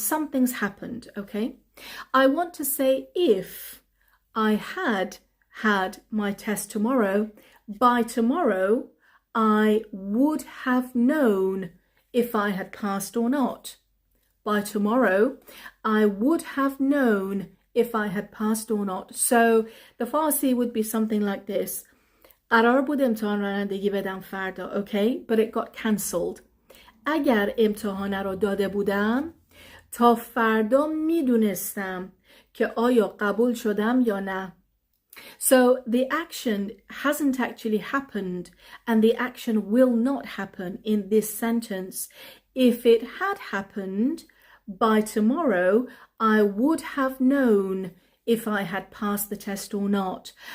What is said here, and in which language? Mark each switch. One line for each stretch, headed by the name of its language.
English: Something's happened, okay? I want to say if I had my test tomorrow, by tomorrow, I would have known if I had passed or not. By tomorrow, I would have known if I had passed or not. So the Farsi would be something like this.
Persian: قرار بود امتحان رانندگی بدم فردا, okay?
English: But it got cancelled.
Persian: اگر امتحان رو داده بودم تا فردا میدونستم که آیا قبول شدم یا نه.
English: So the action hasn't actually happened, and the action will not happen in this sentence. If it had happened, by tomorrow, I would have known if I had passed the test or not.